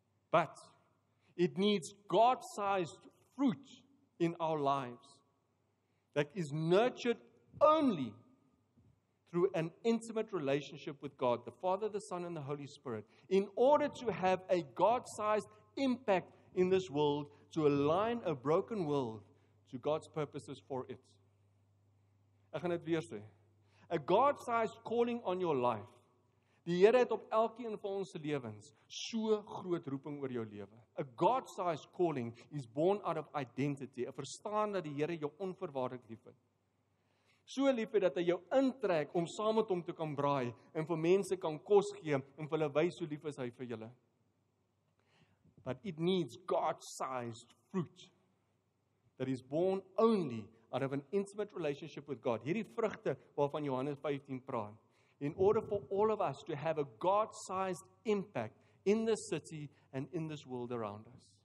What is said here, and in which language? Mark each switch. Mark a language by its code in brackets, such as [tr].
[en] But it needs God-sized fruit in our lives that is nurtured only through an intimate relationship with God, the Father, the Son, and the Holy Spirit, in order to have a God-sized impact in this world, to align a broken world to God's purposes for it. [af] Ek gaan dit weer sê. [en] A God-sized calling on your life. [af] Die Here het op elkeen van ons se lewens so groot roeping oor jou lewe. [en] A God-sized calling is born out of identity. [af] 'n Verstaan dat die Here jou onvoorwaardelik liefhet. So liefhet dat hy jou intrek om saam met hom te kan braai en vir mense kan kos gee en vir hulle wys hoe lief is hy vir julle. [en] But it needs God-sized fruit that is born only out of an intimate relationship with God. [af] Hierdie vrugte waarvan Johannes 15 praat. [en] In order for all of us to have a God-sized impact in this city and in this world around us.